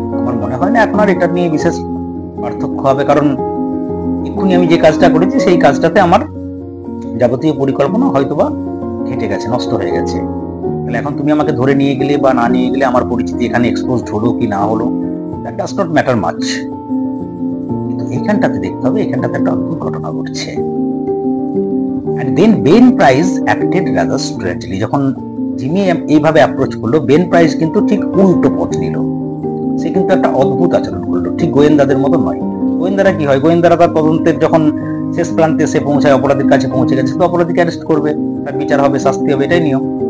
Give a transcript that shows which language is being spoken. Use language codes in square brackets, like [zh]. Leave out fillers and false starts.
[bn] আমার মনে হয় না এখন আর এটা নিয়ে বিশেষ পার্থক্য হবে, কারণ এক্ষুনি আমি যে কাজটা করেছি সেই কাজটাতে আমার যাবতীয় পরিকল্পনা হয়তোবা ঘেটে গেছে, নষ্ট হয়ে গেছে। তাহলে এখন তুমি আমাকে ধরে নিয়ে গেলে বা না নিয়ে গেলে, আমার পরিচিতি এখানে এক্সপোজড হলো কি না হলো, [en] That does not matter much. [bn] কিন্তু এইখানটাতে দেখতে হবে, এখানটাতে একটা অদ্ভুত ঘটনা ঘটছে। [en] And then Ben Price acted rather strangely. [bn] যখন জিমি এইভাবে অ্যাপ্রোচ করলো, বেন প্রাইস কিন্তু ঠিক উল্টো পথ নিল। সে কিন্তু একটা অদ্ভুত আচরণ করলো, ঠিক গোয়েন্দাদের মতো নয়। গোয়েন্দারা কি হয়, গোয়েন্দারা তার তদন্তের যখন শেষ প্রান্তে সে পৌঁছায়, অপরাধীর কাছে পৌঁছে গেছে, তো অপরাধীকে অ্যারেস্ট করবে, তার বিচার হবে, শাস্তি হবে, এটাই নিয়ম।